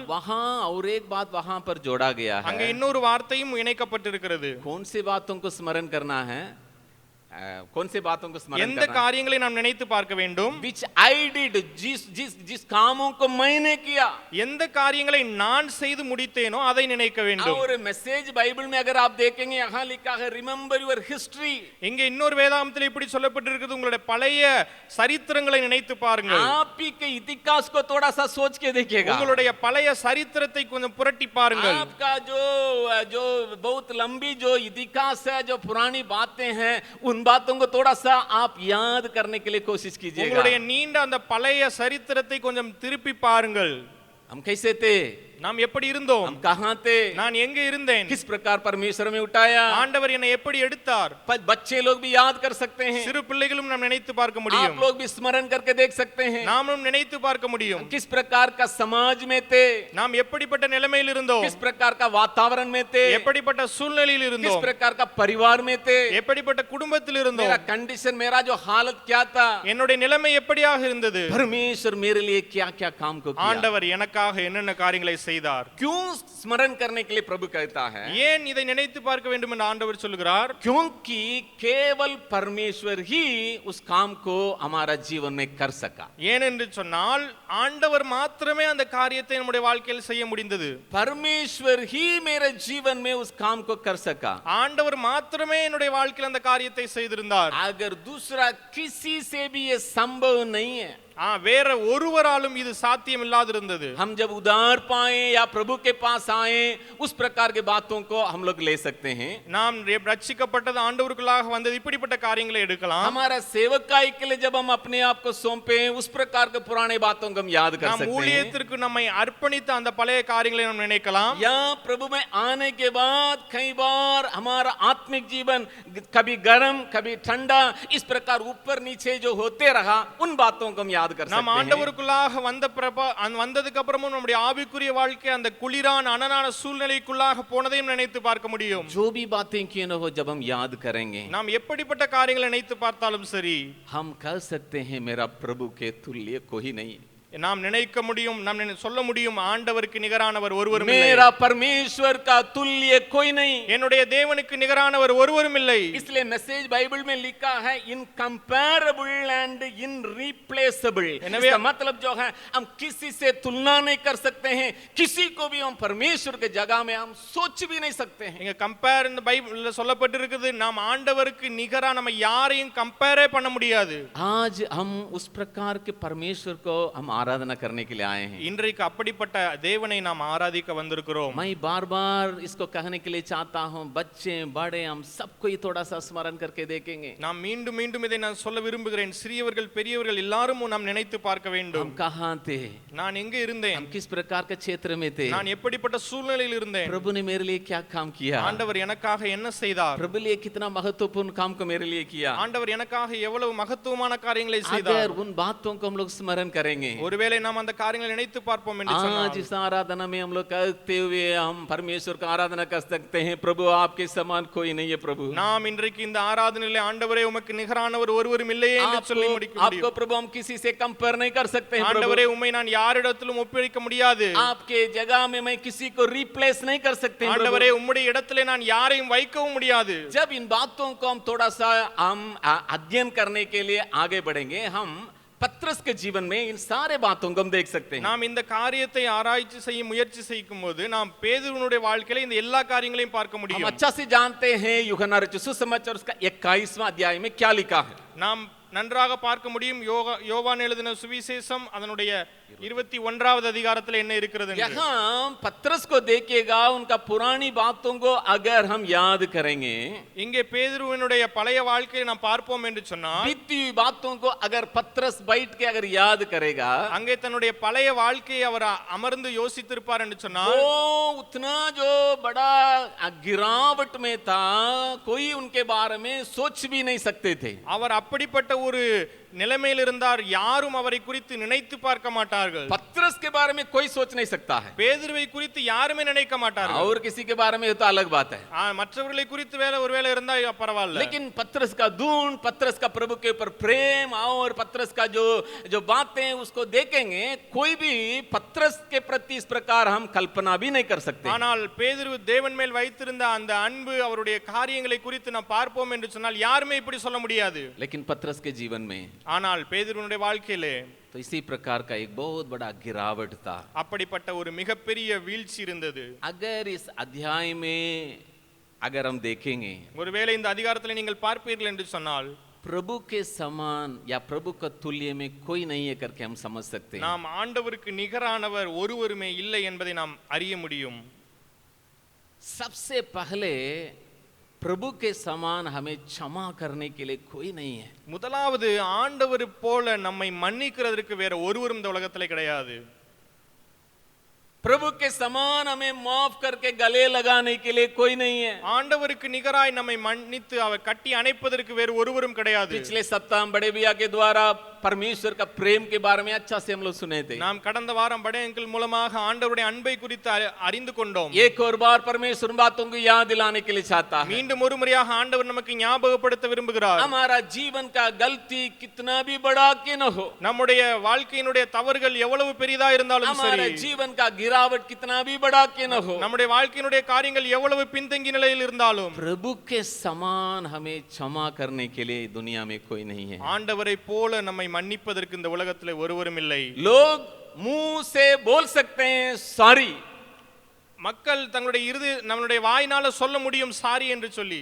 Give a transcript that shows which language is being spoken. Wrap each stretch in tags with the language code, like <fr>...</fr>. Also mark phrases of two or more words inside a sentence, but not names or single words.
<hi>वहां और एक बात वहां पर जोड़ा गया</hi> <ta>அங்க</ta> <hi>है।</hi> <ta>இன்னொரு வார்த்தையும் இணைக்கப்பட்டிருக்கிறது.</ta> <hi>कौन सी बातों को स्मरण करना है? कौन सी बातों को स्मरण</hi> <ta>எந்த</ta> <hi>करना है?</hi> <ta>காரியங்களை நாம் நினைத்து பார்க்க வேண்டும்?</ta> <en>Which I did,</en> <hi>जिस कामों को मैंने किया,</hi> <ta>எந்த காரியங்களை நான் செய்து முடித்தேனோ அதை நினைக்க வேண்டும்.</ta> <hi>और मैसेज बाइबल में अगर आप देखेंगे यहाँ लिखा है</hi> <en>remember your history.</en> <ta>இங்கே இன்னொரு வேதாகமத்தில் இப்படி சொல்லப்பட்டிருக்கிறது, உங்களுடைய பழைய சரித்திரங்களை நினைத்து பாருங்கள்.</ta> <hi>आप ही के इतिहास को थोड़ा सा सोच के देखिएगा।</hi> <ta>உங்களுடைய பழைய சரித்திரத்தை கொஞ்சம் புரட்டி பாருங்கள்.</ta> <hi>आपका जो बहुत लंबी जो इतिहास है, जो पुरानी बातें हैं, उन बातों को थोड़ा सा आप याद करने के लिए कोशिश कीजिएगा।</hi> <ta>உங்களுடைய நீண்ட அந்த பழைய சரித்திரத்தை கொஞ்சம் திருப்பி பாருங்கள்.</ta> <hi>हम कैसे थे?</hi> <ta>நாம் எப்படி இருந்தோம்?</ta> <hi>हम कहाँ थे?</hi> <ta>நான் எங்க இருந்தேன்?</ta> <hi>किस प्रकार परमेश्वर में उठाया?</hi> <ta>ஆண்டவர் என்னை எப்படி எடுத்தார்?</ta> <hi>बच्चे लोग भी याद कर सकते हैं,</hi> <ta>சிறு பிள்ளைகளும் நாம் நினைத்து பார்க்க</ta> <hi>आप</hi> <ta>முடியும்.</ta> <hi>लोग भी स्मरण करके देख सकते हैं</hi> <ta>நாமும் நினைத்து பார்க்க முடியும்.</ta> <hi>किस प्रकार का समाज में थे,</hi> <ta>நாம் எப்படிப்பட்ட நிலைமையில் இருந்தோம்?</ta> <hi>किस प्रकार का वातावरण में थे,</hi> <ta>எப்படிப்பட்ட சூழ்நிலையில்</ta> <hi>किस</hi> <ta>இருந்தோம்?</ta> <hi>प्रकार का परिवार में थे,</hi> <ta>எப்படிப்பட்ட குடும்பத்தில் இருந்தோம்?</ta> <hi>मेरा कंडीशन, मेरा जो हालत क्या था,</hi> <ta>என்னுடைய நிலைமை எப்படியாக இருந்தது?</ta> <hi>परमेश्वर मेरे लिए क्या क्या काम को किया,</hi> <ta>ஆண்டவர் எனக்காக என்னென்ன காரியங்களை செய்தார்?</ta> <hi>क्यों स्मरण करने के लिए प्रभु कहता है?</hi> <ta>ஏன் இதை நினைத்து பார்க்க வேண்டும் என்று ஆண்டவர் சொல்கிறார்?</ta> <hi>क्योंकि केवल परमेश्वर ही उस काम को हमारा जीवन में कर सका।</hi> <ta>ஏனென்று சொன்னால் ஆண்டவர் மாத்திரமே அந்த காரியத்தை நம்முடைய வாழ்க்கையில் செய்ய முடிந்தது.</ta> <hi>परमेश्वर ही मेरे जीवन में उस काम को कर सका।</hi> <ta>ஆண்டவர் மாத்திரமே என்னுடைய வாழ்க்கையில் அந்த காரியத்தை செய்திருந்தார்.</ta> <hi>अगर दूसरा किसी से भी ये संभव नहीं है,</hi> <ta>வேற ஒருவராலும் இது சாத்தியம் இல்லாதிருந்தது.</ta> <hi>हम जब उद्धार पाए या प्रभु के पास आए, उस प्रकार के बातों को हम लोग ले सकते हैं।</hi> <ta>நாம் ரட்சிக்கப்பட்டது ஆண்டவருக்குள்ளாக வந்தது, இப்படிப்பட்ட காரியங்களை எடுக்கலாம்.</ta> <hi>हमारा सेवकाई के लिए जब हम अपने आप को सौंपे, उस प्रकार के पुराने बातों को हम याद कर</hi> <ta>நாம்</ta> <hi>सकते हैं।</hi> <ta>ஊழியத்திற்கு நம்மை அர்ப்பணித்த அந்த பழைய காரியங்களை நாம் நினைக்கலாம்.</ta> <hi>या प्रभु में आने के बाद कई बार हमारा आत्मिक जीवन कभी गर्म कभी ठंडा, इस प्रकार ऊपर नीचे जो होते रहा, उन बातों को हम याद कर</hi> <ta>நாம்</ta> <hi>सकते हैं।</hi> <ta>ஆண்டவருக்குள்ளாக வந்ததுக்கு அப்புறமும் நம்முடைய ஆவிக்குரிய வாழ்க்கை அந்த குளிரான அனலான சூழ்நிலைக்குள்ளாக போனதையும் நினைத்து பார்க்க முடியும்.</ta> <hi>जो भी बातें क्यों न हो, जब हम याद करेंगे,</hi> <ta>நாம் எப்படிப்பட்ட காரியங்களை நினைத்து பார்த்தாலும் சரி,</ta> <hi>हम कह सकते हैं मेरा प्रभु के तुल्य कोई नहीं।</hi> <ta>நாம் நினைக்க முடியும், நாம் சொல்ல முடியும், ஆண்டவருக்கு நிகரானவர் ஒருவரும் இல்லை.</ta> <hi>मेरा परमेश्वर का तुल्य कोई नहीं,</hi> <ta>என்னுடைய தேவனுக்கு நிகரானவர் ஒருவரும் இல்லை.</ta> <hi>इसलिए मैसेज बाइबल में लिखा है</hi> <en>incomparable and irreplaceable.</en> <hi>इसका मतलब जो है, हम किसी से तुलना नहीं कर सकते हैं, किसी को भी हम परमेश्वर के जगह में हम सोच भी नहीं सकते हैं।</hi> <ta>இங்க கம்பேர் இந்த பைபிள்ல சொல்லப்பட்டிருக்குது, நாம் ஆண்டவருக்கு நிகரா நம்ம யாரையும் கம்பேரே பண்ண முடியாது.</ta> <hi>आज हम उस प्रकार के परमेश्वर को हम आराधना करने के लिए आए हैं।</hi> <ta>இன்றைக்கு அப்படிப்பட்ட தேவனை நாம் ஆராதிக்க வந்திருக்கிறோம்.</ta> <hi>मैं बार बार इसको कहने के लिए चाहता हूँ, बच्चे बड़े हम सबको ये थोड़ा सा स्मरण करके देखेंगे।</hi> <ta>நாம் மீண்டும் மீண்டும் இதை நான் சொல்ல விரும்புகிறேன். சிறியவர்கள் பெரியவர்கள் எல்லாரும் நாம் நினைத்து பார்க்க வேண்டும்.</ta> <hi>हम कहाँ थे,</hi> <ta>நான் எங்க இருந்தேன்?</ta> <hi>हम किस प्रकार के क्षेत्र में थे,</hi> <ta>நான் எப்படிப்பட்ட சூழ்நிலையில் இருந்தேன்?</ta> <hi>प्रभु ने मेरे लिए क्या काम किया,</hi> <ta>ஆண்டவர் எனக்காக என்ன செய்தார்?</ta> <hi>प्रभु लिए कितना महत्वपूर्ण काम को मेरे लिए किया।</hi> <ta>ஆண்டவர் எனக்காக எவ்வளவு மகத்துவமான காரியங்களை செய்தார்?</ta> <hi>अगर उन बातों को हम लोग स्मरण करेंगे,</hi> <ta>ஒருவேளை நாம் அந்த காரியங்களை நினைத்து பார்ப்போம் என்று</ta> <hi>आज</hi> <ta>சொன்னால்,</ta> <hi>इस आराधना में हम लोग कहते हुए हम परमेश्वर का आराधना कर सकते हैं, प्रभु आपके समान कोई नहीं है। प्रभु</hi> <ta>நாம் இன்றைக்கு இந்த ஆராதனையிலே ஆண்டவரே உமக்கு நிகரானவர் ஒருவரும் இல்லையே என்று சொல்லி முடிக்க</ta> <hi>आपको</hi> <ta>முடியும்.</ta> <hi>प्रभु हम किसी से कंपेयर नहीं कर सकते हैं।</hi> <ta>ஆண்டவரே உம்மை நான் யாரிடத்திலும் ஒப்பிக்க முடியாது.</ta> <hi>आपके जगह में मैं किसी को रिप्लेस नहीं कर सकते हैं।</hi> <ta>ஆண்டவரே உம்முடைய இடத்திலே நான் யாரையும் வைக்கவும் முடியாது.</ta> <hi>जब इन बातों को हम थोड़ा सा हम अध्ययन करने के लिए आगे बढ़ेंगे, हम पत्रस के जीवन में इन सारे बातों को हम देख सकते हैं।</hi> <ta>நாம் இந்த காரியத்தை ஆராய்ச்சி செய்ய முயற்சி செய்யும்போது நாம் பேதுருவினுடைய வாழ்க்கையில இந்த எல்லா காரியங்களையும் பார்க்க</ta> <hi>हम</hi> <ta>முடியும்.</ta> <hi>अच्छा से जानते हैं यूहन्ना रचित सुसमाचार उसका 21वां अध्याय में क्या लिखा है।</hi> <ta>நாம் நன்றாக பார்க்க முடியும். யோவான் எழுதின சுவிசேஷம் அதனுடைய 21வது அதிகாரத்தில் என்ன இருக்கிறது என்று.</ta> <hi>यहाँ पत्रस को देखिएगा, उनका पुरानी बातों को अगर हम याद करेंगे,</hi> <ta>இங்கே பேதுருவினுடைய பழைய வாழ்க்கையை நாம் பார்ப்போம் என்று சொன்னால்,</ta> <hi>बीती हुई बातों को अगर पत्रस बैठ के अगर याद करेगा,</hi> <ta>அங்கே தன்னுடைய பழைய வாழ்க்கையை அவர் அமர்ந்து யோசித்திருப்பார் என்று சொன்னால்,</ta> <hi>वो उतना जो बड़ा गिरावट में था, कोई उनके बारे में सोच भी नहीं सकते थे।</hi> <ta>அவர் அப்படிப்பட்ட ஒரு நிலைமையில் இருந்தார், யாரும் அவரை குறித்து நினைத்து பார்க்க மாட்டார். மாட்டார்கள்.</ta> <hi>पत्रस के बारे में कोई सोच नहीं सकता है,</hi> <ta>பேதுருவை குறித்து யாருமே நினைக்க மாட்டார்கள்.</ta> <hi>और किसी के बारे में तो अलग बात है.</hi> <ta>மற்றவர்களை குறித்து ஒருவேளை இருந்தா பரவாயில்ல.</ta> <hi>लेकिन पत्रस का दून, पत्रस का प्रभु के ऊपर प्रेम और पत्रस का जो जो बातें उसको देखेंगे, कोई भी पत्रस के प्रति इस प्रकार हम कल्पना भी नहीं कर सकते.</hi> <ta>ஆனால் பேதுரு தேவன் மேல் வைத்திருந்த அந்த அன்பு, அவருடைய காரியங்களை குறித்து நாம் பார்ப்போம் என்று சொன்னால் யாருமே இப்படி சொல்ல முடியாது.</ta> <hi>लेकिन पत्रस के जीवन में,</hi> <ta>ஆனால் பேதுருவினுடைய வாழ்க்கையிலே</ta> <hi>तो इसी प्रकार का एक बहुत बड़ा गिरावट था.</hi> <ta>அப்படிப்பட்ட ஒரு மிகப்பெரிய வீழ்ச்சி இருந்தது.</ta> <hi>अगर इस अध्याय में अगर हम देखेंगे,</hi> <ta>ஒருவேளை இந்த அதிகாரத்தில் நீங்கள் பார்ப்பீர்கள் என்று சொன்னால்</ta> <hi>प्रभु के समान या प्रभु का तुल्य में कोई नहीं है करके हम समझ सकते हैं.</hi> <ta>நாம் ஆண்டவருக்கு நிகரானவர் ஒருவருமே இல்லை என்பதை நாம் அறிய முடியும்.</ta> <hi>सबसे पहले प्रभु के समान हमें क्षमा करने के लिए कोई नहीं है.</hi> <ta>முதலாவது ஆண்டவர் போல நம்மை மன்னிக்கிறதற்கு வேற ஒருவரும் இந்த உலகத்திலே கிடையாது.</ta> <hi>प्रभु के समान हमें माफ करके गले लगाने के लिए कोई नहीं है.</hi> <ta>ஆண்டவருக்கு நிகராய் நம்மை மன்னித்து அவர் கட்டி அணைப்பதற்கு வேறு ஒருவரும் கிடையாது.</ta> <hi>पिछले सप्ताह हम बड़े भैया के द्वारा परमेश्वर का प्रेम के बारे में अच्छा से हम लोग सुने थे.</hi> <ta>நாம் கடந்த வாரம் படை அங்கிள் மூலமாக ஆண்டவருடைய அன்பை குறித்து அறிந்து கொண்டோம்.</ta> <hi>एक और बार परमेश्वर उन बातों को याद दिलाने के लिए चाहता है.</hi> <ta>மீண்டும் ஒரு முறையாக ஆண்டவர் நமக்கு ஞாபகப்படுத்த விரும்புகிறார்.</ta> <hi>हमारा जीवन का गलती कितना भी बड़ा कि न हो,</hi> <ta>நம்முடைய வாழ்க்கையினுடைய தவறுகள் எவ்வளவு பெரிதா இருந்தாலும் சரி,</ta> <hi>हमारा जीवन का गिरावट कितना भी बड़ा कि न हो,</hi> <ta>நம்முடைய வாழ்க்கையினுடைய காரியங்கள் எவ்வளவு பின்தங்கிய நிலையில் இருந்தாலும்</ta> <hi>प्रभु के समान हमें क्षमा करने के लिए दुनिया में कोई नहीं है.</hi> <ta>ஆண்டவரை போல நம்மை மன்னிப்பதற்கு இந்த உலகத்திலே ஒருவரும் இல்லை.</ta> <hi>लोग मुंह से बोल सकते हैं सॉरी,</hi> <ta>மக்கள் தங்களுடைய நம்மளுடைய வாயினால சொல்ல முடியும் சாரி என்று சொல்லி,</ta>